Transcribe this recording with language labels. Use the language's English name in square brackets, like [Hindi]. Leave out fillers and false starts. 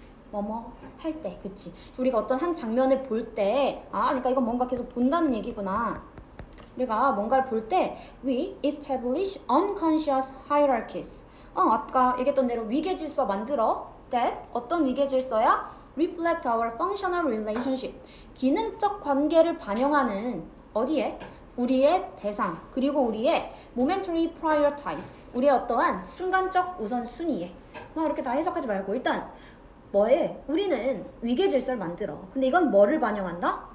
[Korean] 뭐뭐 할 때, 그치? 우리가 어떤 한 장면을 볼 때, 그러니까 이건 뭔가 계속 본다는 얘기구나. 우리가 뭔가를 볼 때, [English] we establish unconscious hierarchies. [Korean] 아까 얘기했던 대로 위계 질서 만들어. that 어떤 위계 질서야? [English] reflect our functional relationship. [Korean] 기능적 관계를 반영하는 어디에? 우리의 대상, 그리고 우리의 momentary prioritize. 우리의 어떠한 순간적 우선순위에. 이렇게 다 해석하지 말고 일단 뭐에? 우리는 위계 질서를 만들어. 근데 이건 뭐를 반영한다?